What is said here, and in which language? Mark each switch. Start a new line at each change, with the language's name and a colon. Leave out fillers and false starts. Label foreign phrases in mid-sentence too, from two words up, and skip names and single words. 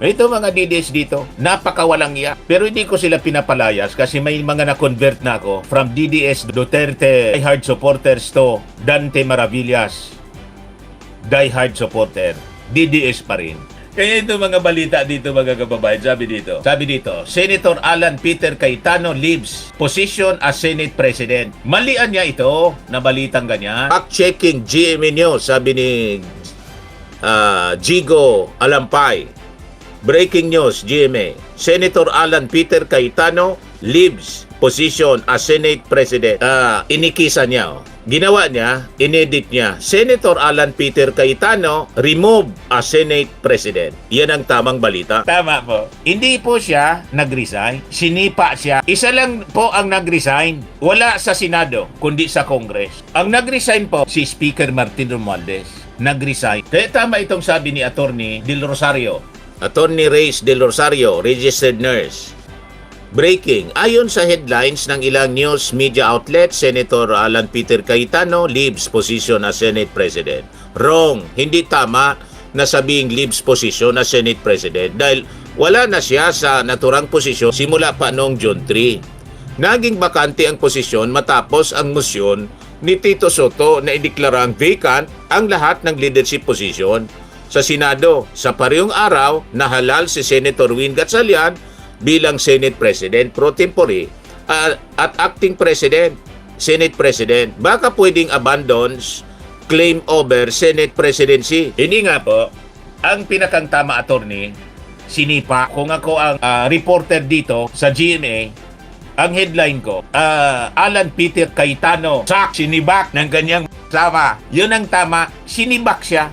Filipino: Ito mga DDS dito, napakawalang hiya. Pero hindi ko sila pinapalayas kasi may mga na-convert na ako
English: from DDS Duterte diehard supporters to Dante Maravillas diehard supporter.
Filipino: DDS pa rin. Kaya ito mga balita dito mga kababayan, sabi dito,
English: Senator Alan Peter Cayetano leaves position as Senate President.
Filipino: Malian niya ito na balitang ganyan.
English: Fact-checking GMA News,
Filipino: sabi ni Jigo Alampay.
English: Breaking news, GMA. Senator Alan Peter Cayetano leaves position as Senate President.
Filipino: Inikisan niya. Ginawa niya, inedit niya,
English: Senator Alan Peter Cayetano remove as Senate President.
Filipino: Yan ang tamang balita. Tama po. Hindi po siya nag-resign. Sinipa siya. Isa lang po ang nag-resign. Wala sa Senado, kundi sa Congress. Ang nag-resign po, si Speaker Martin Romualdez. Nag-resign. Kaya tama itong sabi ni Attorney Del Rosario. Attorney Reyes Del Rosario,
English: registered nurse. Breaking.
Filipino: Ayon sa headlines ng ilang
English: news media outlets, Senator Alan Peter Cayetano leaves position as Senate President. Wrong.
Filipino: Hindi tama na sabing
English: leaves position as Senate President
Filipino: dahil wala na siya sa naturang posisyon simula pa noong June 3. Naging bakante ang posisyon matapos ang motion ni Tito Soto na ideklarang vacant ang lahat ng
English: leadership position
Filipino: sa Senado. Sa parehong araw, nahalal si Senator Win Gatchalian bilang Senate President pro tempore at acting President, Senate President. Baka pwedeng
English: abandons claim over Senate Presidency.
Filipino: Hindi nga po. Ang pinakang tama, attorney, sinipa. Kung ako ang reporter dito sa GMA, ang headline ko, Alan Peter Cayetano sinibak ng ganyang sama. Yun ang tama, sinibak siya.